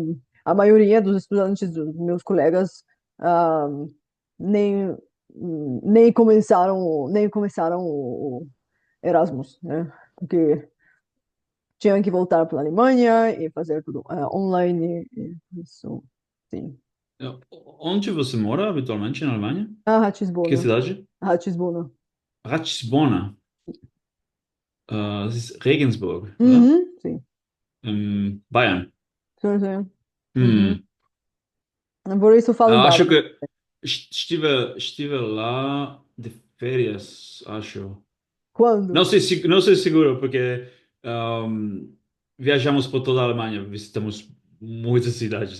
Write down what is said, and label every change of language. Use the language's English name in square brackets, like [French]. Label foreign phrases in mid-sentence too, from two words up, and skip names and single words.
[Portuguese] a maioria dos estudantes, dos meus colegas, ah, nem, nem começaram o Erasmus, né? Porque tinham que voltar para a Alemanha e fazer tudo online. E isso, sim. Onde você mora habitualmente na Alemanha? Que Ratisbona. cidade? Ratisbona. Ratisbona. [German] Das ist Regensburg, oder? [Portuguese] Uhum, sim. Bayern. Sim, sim. Uhum. Hum. Por isso eu falo Acho bárbaro. que estive lá de férias, acho. Quando? Não sei seguro, porque ahm, viajamos por toda a Alemanha, visitamos muitas cidades.